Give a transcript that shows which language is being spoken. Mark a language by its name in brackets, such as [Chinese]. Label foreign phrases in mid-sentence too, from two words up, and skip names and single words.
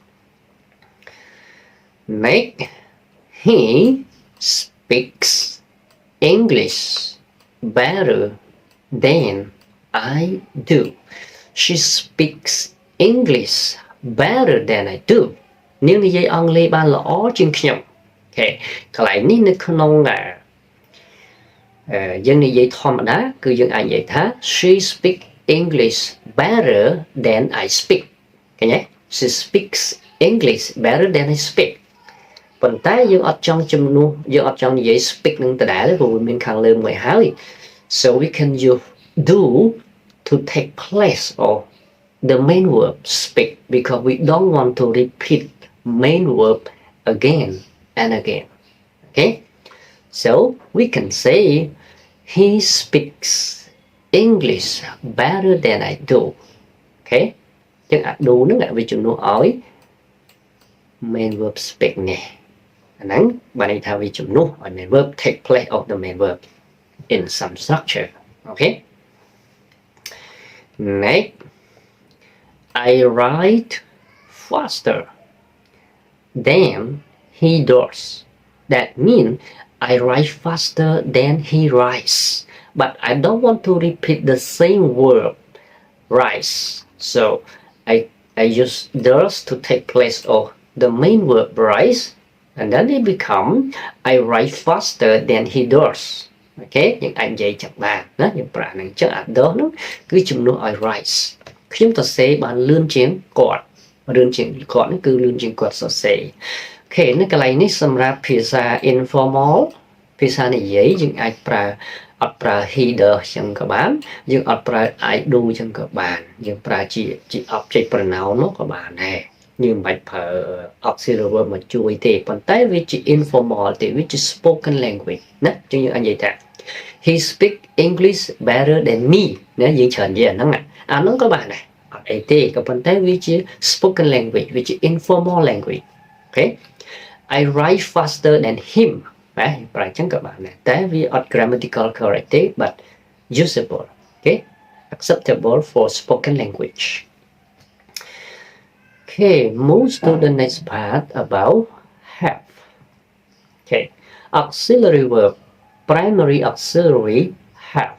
[English] Next, he speaks English better than I do. She speaks English better than I do. [Khmer] នាងនិយាយអង់គ្លេសបានល្អជាងខ្ញុំ Okay, កន្លែងនេះនៅក្នុងយើងនិយាយធម្មតាគឺយើង អាចនិយាយថា [English] she speak English better than I speak [Khmer] ឃើញទេ [English] she speaks English better than I speak [Khmer] ប៉ុន្តែយើងអត់ចង់ជំនួសយើងអត់ចង់និយាយ speak នឹងដដែលទេព្រោះវាមានខាងលើមួយហើយ [English] so we can use do to take place of the main verb speak because we don't want to repeat main verb again and again. Okay, so we can say he speaks English better than I do. [Khmer] Okay, ចឹងអា do ហ្នឹងវាជំនួសឲ្យ [English] main verb speak [Khmer] នេះអាហ្នឹងបានន័យថាវាជំនួសឲ្យ [English] main verb take place of the main verb in some structure. Okay, next, I write faster than he does. That means I write faster than he writes. But I don't want to repeat the same verb, writes. So I use does to take place of the main verb writes. And then it become I write faster than he does. [Khmer] Okay, យើងអាចនិយាយចឹងបានណាយើងប្រើហ្នឹងចឹងអា does ហ្នឹងគឺជំនួសឲ្យ writes ខ្ញុំសរសេរបានលឿនជាងគាត់លឿនជាងគាត់ហ្នឹង គឺលឿនជាងគាត់សរសេរ Okay, នៅកន្លែងនេះសម្រាប់ភាសា informal ភាសានិយាយយើងអាចប្រើអត់ប្រើ he does ចឹងក៏បានយើងអត់ប្រើ I do ចឹងក៏បានយើងប្រើជា object pronoun នោះក៏បានដែរយើងមិនបាច់ប្រើ [English] auxiliary verb [Khmer] មកជួយទេប៉ុន្តែវាជា informal ទេវាជា [English] spoken language [Khmer] ណាចឹងយើងអាចនិយាយថា [English] he speak English better than me [Khmer] ណាយើងច្រើននិយាយអាហ្នឹងក៏បានដែរអត់អីទេក៏ប៉ុន្តែវាជា [English] spoken language [Khmer] វាជា [English] informal language. [Khmer] Okay, [English] I write faster than him [Khmer] បាទប្រើចឹងក៏បានដែរតែវាអត់ [English] grammatical correct [Khmer] ទេ [English] but usable. Okay, acceptable for spoken language. Okay, move to the next part about have. Okay, auxiliary verb, primary auxiliary have.